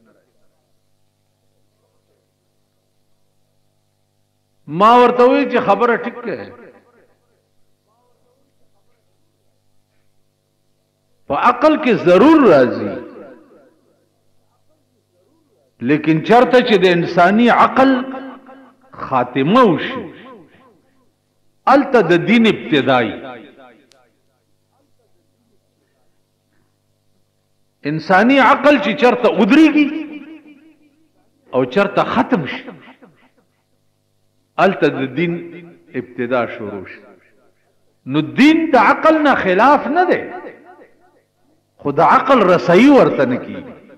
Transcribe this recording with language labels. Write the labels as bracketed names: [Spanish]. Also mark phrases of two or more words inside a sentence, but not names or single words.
[Pashto] ما ورته وی چې خبره ټیک ده، په عقل کې ضرور راځي، لیکن چرته چې د انساني عقل خاتمه وشي الته د دین ابتدائی. انسانی عقل چې چرته ودرېږي او چرته ختم شي الته د دین ابتدا شروع شي. نو دین د عقل نه خلاف نه دی، خود عقل رسائی ورته نه کیږي.